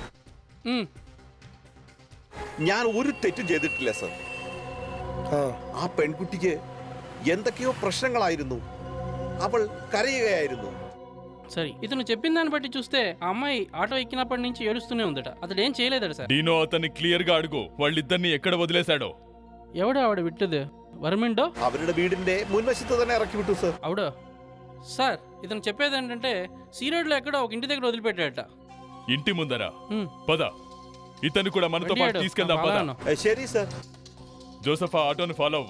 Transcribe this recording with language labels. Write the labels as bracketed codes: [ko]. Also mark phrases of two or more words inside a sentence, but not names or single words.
[ml] ഞാൻ ഒരു തെറ്റും ചെയ്തിട്ടില്ല സർ. ആ പെൺകുട്ടിക്ക് എന്തൊക്കെയോ പ്രശ്നങ്ങളായിരുന്നു. അവൾ കരയുകയായിരുന്നു. [te] సరే, ఇతను చెప్పిన దాన్ని బట్టి చూస్తే ఆ అమ్మాయి ఆటో ఎక్కినప్పటి నుంచి ఏడుస్తూనే ఉందట. అతడు ఏం చేయలేదట సార్. డీనో అతన్ని క్లియర్ గా అడుగు, వాళ్ళిద్దరిని ఎక్కడ వదిలేశాడో. ఎవడో ఆవిడ విట్టదు వర్మిండో [ml] അവരുടെ വീടിന്റെ മുൻവശത്ത് തന്നെ ഇറക്കി വിട്ടു സർ. [te] అవుడో సార్, ఇతను చెప్పేది ఏంటంటే సీరోడ్లో ఎక్కడో ఒక ఇంటి దగ్గర వదిలిపెట్టాడట. ఇంటి ముందరా? పద, ఇతను కూడా మనతో పాటు తీసుకెళ్దాం. పద. [ml] ശരി സർ. [te] జోసఫ్ ఆ ఆటోని ఫాలో అవ్వు.